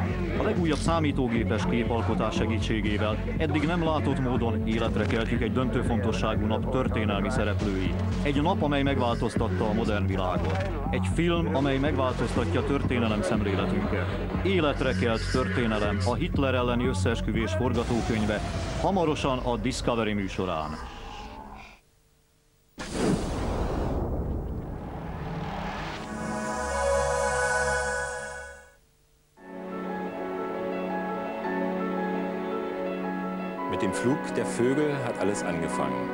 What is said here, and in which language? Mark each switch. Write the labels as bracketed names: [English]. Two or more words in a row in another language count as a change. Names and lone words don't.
[Hungarian] A legújabb számítógépes képalkotás segítségével eddig nem látott módon életre keltjük egy döntő fontosságú nap történelmi szereplőit. Egy nap, amely megváltoztatta a modern világot. Egy film, amely megváltoztatja történelem szemléletünket. Életre kelt történelem, a Hitler elleni összeesküvés forgatókönyve, hamarosan a Discovery műsorán. [German] Mit dem Flug der Vögel hat alles angefangen.